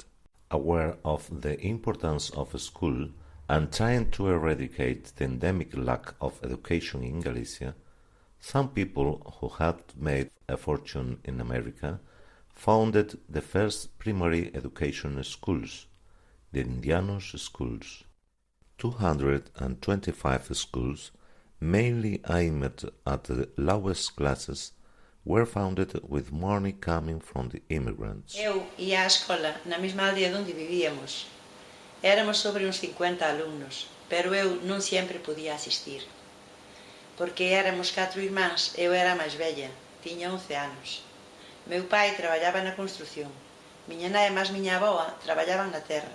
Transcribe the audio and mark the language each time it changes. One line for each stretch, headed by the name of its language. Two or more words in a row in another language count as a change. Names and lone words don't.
English: Aware of the importance of school and trying to eradicate the endemic lack of education in Galicia, some people who had made a fortune in America founded the first primary education schools, the Indianos schools. 225 schools, mainly aimed at the lowest classes, were founded with money coming from the immigrants.
Galician: Eu ia á escola na mesma aldea onde vivíamos. Éramos sobre uns 50 alumnos, pero eu non sempre podía asistir. Porque éramos 4 irmáns, eu era a máis vella, tiña 11 anos. Meu pai traballaba na construción, miña nai e máis miña avoa traballaban na terra.